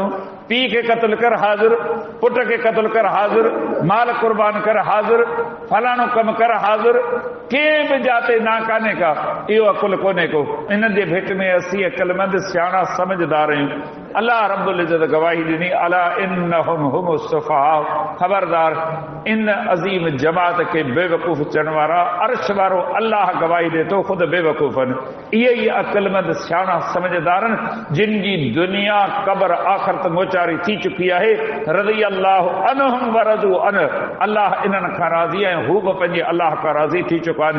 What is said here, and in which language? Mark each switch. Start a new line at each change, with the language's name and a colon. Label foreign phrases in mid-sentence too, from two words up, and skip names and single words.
Sindhi: पीउ खे क़त्ल कर हाज़िर, पुट खे क़त्ल कर हाज़िर, माल कुर्बान कर हाज़िर, फलाणो कमु कर हाज़िर। कंहिं बि जाते ना कान्हे का। इहो अकुल कोन्हे को। इन जे भेट में असीं अकुलमंद सियाणा समझदार आहियूं। अल्लाह
Arabic: رب العزة
Sindhi: गवाही ॾिनी
Arabic: ألا إنهم هم السفهاء.
Sindhi: ख़बरदार इन अज़ीम जमात खे बेवकूफ़ चवण वारा अर्श वारो अल्लाह गवाही ॾे थो ख़ुदि बेवकूफ़नि। इहे ई अकुलमंद सियाणा समझदारनि जिन जी दुनिया क़ब्र आख़िरत मोचारी थी चुकी आहे।
Arabic: رضي الله عنهم ورضوا عن.
Sindhi: अल्लाह इन्हनि खां राज़ी ऐं हू बि पंहिंजे अल्लाह खां राज़ी थी चुका आहिनि।